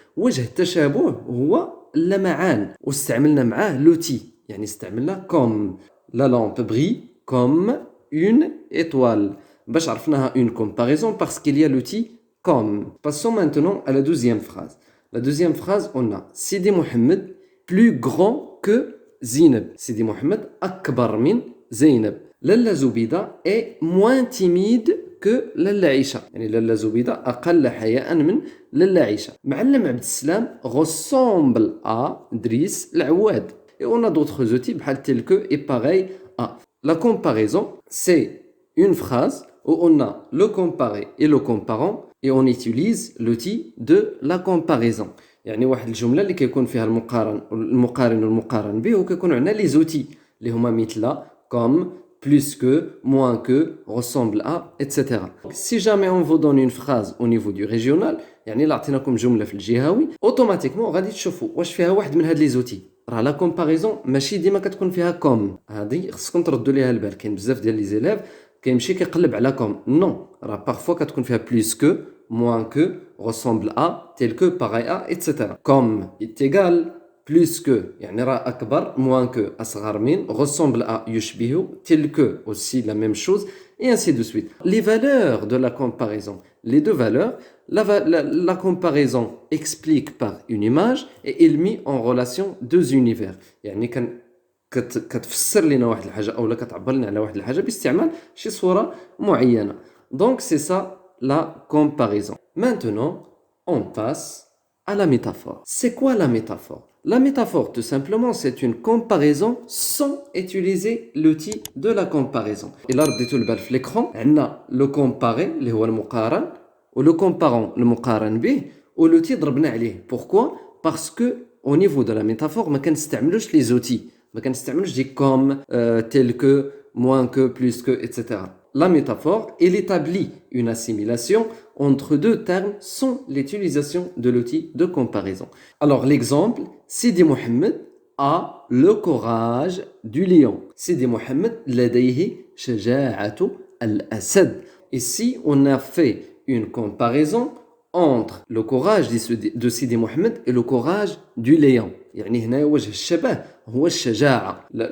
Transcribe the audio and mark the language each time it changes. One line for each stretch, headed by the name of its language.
Arabic: وجه التشابه هو اللمعان, واستعملنا معاه لوتي, يعني استعملنا comme.
French: La lampe brille comme une étoile.
Arabic: باش عرفناها
French: une comparaison parce qu'il y a l'outil comme. Passons maintenant à la deuxième phrase. La deuxième phrase, on a Sidi Mohamed plus grand que Zainab.
Arabic: Sidi Mohamed أكبر من زينب.
French: Lalla Zoubida est moins timide que Lalla Aïcha.
Arabic: يعني Lalla Zoubida أقل حياء من Lalla Aïcha.
French: معلم عبد السلام ressemble à Driss العواد. Et on a d'autres outils بحال tel que et pareil à. La comparaison, c'est une phrase où on a le comparé et le comparant et on utilise l'outil de la comparaison.
Arabic: يعني واحد الجمله اللي كيكون فيها المقارن والمقارن به وكيكون عندنا لي زوتي اللي هما مثل comme plus que moins que ressemble à etc. si jamais on vous donne une phrase au niveau du régional يعني لا عطيناكم جمله في الجهوي اوتوماتيكمون غادي تشوفوا واش فيها واحد من هاد لي زوتي. راه لا كومباريزون ماشي ديما كتكون فيها كوم، هذه خصكم تردوا ليها البال. كاين بزاف ديال لي زيليف كيمشي كيقلب على كوم، نو راه بارفوا كتكون فيها بلوس كو موان كو ressemble à tel que pareil à etc.
French: comme est égal plus que يعني راه أكبر moins que أصغر من ressemble à يشبه tel que aussi la même chose et ainsi de suite. Les valeurs de la comparaison, les deux valeurs, la comparaison explique par une image et il met en relation deux univers.
Arabic: يعني كتفسر لنا واحد الحاجة أو لا كتعبر لنا على واحد الحاجة باستعمال شي صورة معينة.
French: Donc c'est ça la comparaison. Maintenant, on passe à la métaphore. C'est quoi la métaphore? La métaphore, tout simplement, c'est une comparaison sans utiliser l'outil de la comparaison.
Arabic: Et là, رديتو البال في l'écran, عندنا le comparé اللي هو المقارن و le comparant المقارن به و l'outil ضربنا عليه.
French: Pourquoi? Parce que au niveau de la métaphore ما كنستعملوش les outils, ما كنستعملوش دي comme, tel que, moins que, plus que, etc. La métaphore, elle établit une assimilation entre deux termes sans l'utilisation de l'outil de comparaison. Alors l'exemple, Sidi Mohammed a le courage du lion.
Arabic: Sidi Mohammed لديه شجاعة الأسد.
French: Ici, on a fait une comparaison entre le courage de Sidi Mohammed et le courage du lion.
Arabic: يعني هنا وجه الشبه هو الشجاعة.